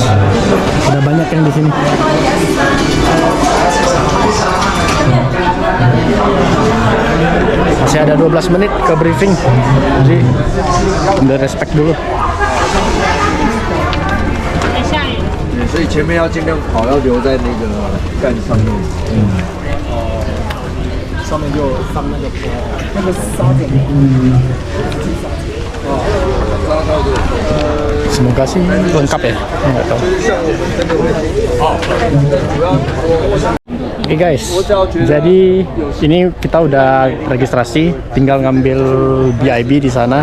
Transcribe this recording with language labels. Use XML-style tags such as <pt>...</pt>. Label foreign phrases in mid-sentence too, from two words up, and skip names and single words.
<id>Ada banyak yang di sini. Masih ada 12 menit ke briefing. Jadi ambil respect dulu.</id> <zh>所以前面要尽量跑，要留在那个杆上面。上面就放那个坡，那个沙点。</zh> <id>Semoga sih lengkap ya. Nggak tahu. Oke guys, jadi ini kita udah registrasi, tinggal ngambil BIB di sana.</id>